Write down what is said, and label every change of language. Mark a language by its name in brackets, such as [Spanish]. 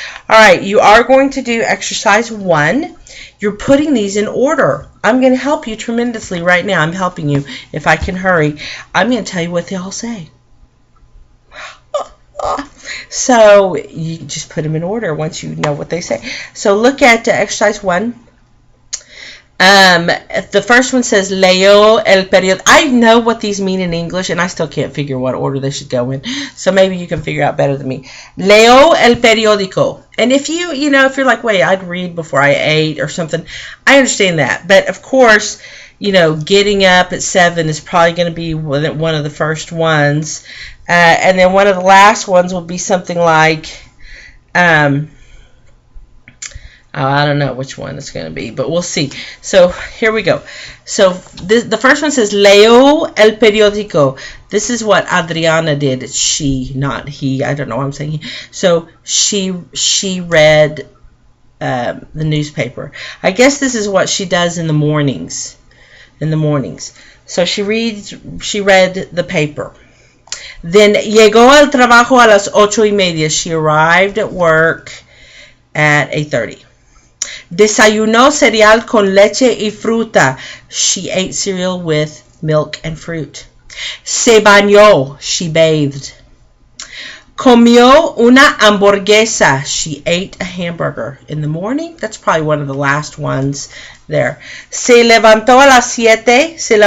[English] All right, you are going to do exercise 1. You're putting these in order. I'm going to help you tremendously right now. I'm helping you if I can hurry. I'm going to tell you what they all say. So you just put them in order once you know what they say. So look at exercise 1. The first one says [Spanish] leyó el periódico. [English] I know what these mean in English, and I still can't figure what order they should go in. So maybe you can figure out better than me. [Spanish] Leyó el periódico. [English] And if you know, if you're like, wait, I'd read before I ate or something, I understand that. But of course, you know, getting up at 7 is probably going to be one of the first ones. And then one of the last ones will be something like, I don't know which one it's going to be, but we'll see. So here we go. So the first one says, [Spanish] leyó el periódico. [English] This is what Adriana did. It's she, not he. I don't know why I'm saying he. So she read the newspaper. I guess this is what she does in the mornings. So she read the paper. Then [Spanish] llegó al trabajo a las 8:30. [English] She arrived at work at 8:30. [Spanish] Desayunó cereal con leche y fruta. [English] She ate cereal with milk and fruit. [Spanish] Se bañó. [English] She bathed. [Spanish] Comió una hamburguesa. [English] She ate a hamburger in the morning. That's probably one of the last ones there. [Spanish] Se levantó a las 7.